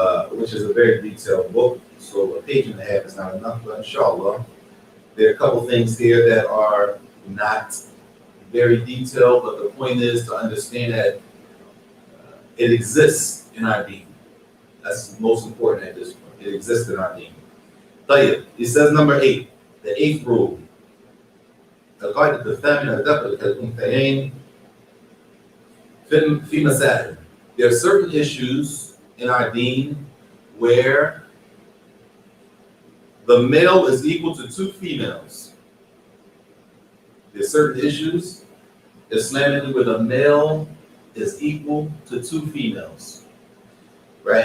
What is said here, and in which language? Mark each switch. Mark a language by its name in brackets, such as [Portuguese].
[English] Which is a very detailed book. So a page and a half is not enough, but inshallah, there are a couple things here that are not very detailed, but the point is to understand that it exists in our deen. That's most important at this point. It exists in our deen. [Arabic] طيب, [English] it says number 8, the 8th rule. [Arabic] القاعدة الثامنة دخل الأنثيين في مسائل. [English] There are certain issues in our deen where the male is equal to 2 females. There are certain issues Islamically where the male is equal to 2 females. Right?